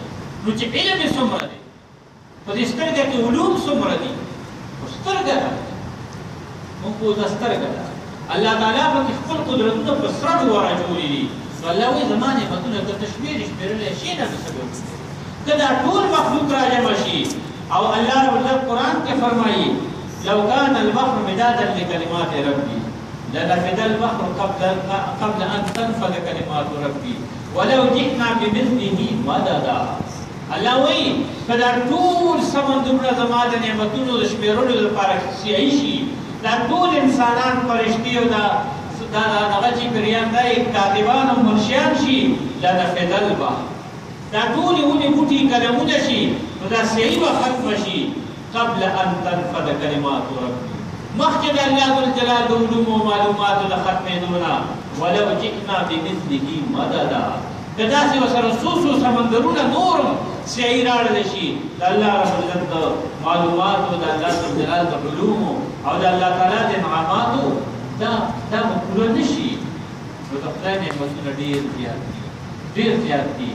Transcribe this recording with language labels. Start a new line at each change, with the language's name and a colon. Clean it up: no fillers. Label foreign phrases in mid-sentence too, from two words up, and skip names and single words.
Pashto: نو چې علم یې څومره دی، په دې سترګه کې علوم څومره دي، خو سترګه ده موږ خو دا سترګه ده. الله تعالی پکې خپل قدرتونه په سرټو ورچولي دي. نو الله وایي زما نعمتونه که ته شمېرې شمېرلی شي نه څه به وکړې که دا ټول مخلوق راجمع شي. او الله رب العزت قرآن کې فرمایي
Arabic: لو كان البحر مدادا لكلمات ربي لنفد البحر قبل ان تنفد كلمات ربي ولو جئنا بمثله مددا.
Pashto: الله وایي که دا ټول سمندرونه زما د نعمتونو د شمېرلو لپاره سیایي شي، دا ټول انسانان فرشتي او دا دغه چې پریان دا کاتبان او منشیان شي
Arabic: لنفد البحر،
Pashto: دا ټولې ونې بوټي قلمونه شي نو دا سیایي به ختمه شي
Arabic: قبل ان تنفد کلمات ربي،
Pashto: مخکې د الله ذوالجلال د علومو او معلوماتو د ختمېدو نه.
Arabic: ولو جئنا بمثله مددا.
Pashto: که داسې ورسره څو سمندرونه نور هم سیایي راوړلی شي د الله رب العزت د معلوماتو، د الله ذوالجلال د علومو او د الله تعالی د انعاماتو، دا به پوره نه شي. نو د خدای نعمتونه ډېر زیات دي، ډېر زیات دي.